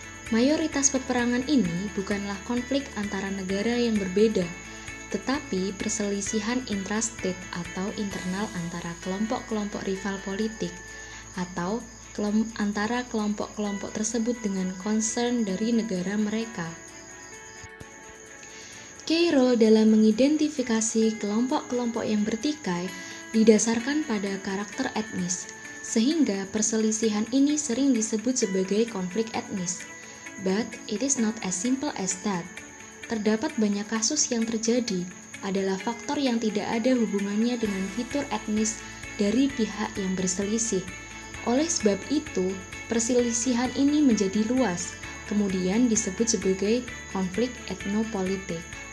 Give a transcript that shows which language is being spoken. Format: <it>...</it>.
<id>Mayoritas peperangan ini bukanlah konflik antara negara yang berbeda, tetapi perselisihan intrastate atau internal antara kelompok-kelompok rival politik atau antara kelompok-kelompok tersebut dengan concern dari negara mereka. Cairo dalam mengidentifikasi kelompok-kelompok yang bertikai didasarkan pada karakter etnis, sehingga perselisihan ini sering disebut sebagai konflik etnis.</id> <en>But it is not as simple as that.</en> <id>Terdapat banyak kasus yang terjadi adalah faktor yang tidak ada hubungannya dengan fitur etnis dari pihak yang berselisih. Oleh sebab itu, perselisihan ini menjadi luas, kemudian disebut sebagai konflik etnopolitik.</id>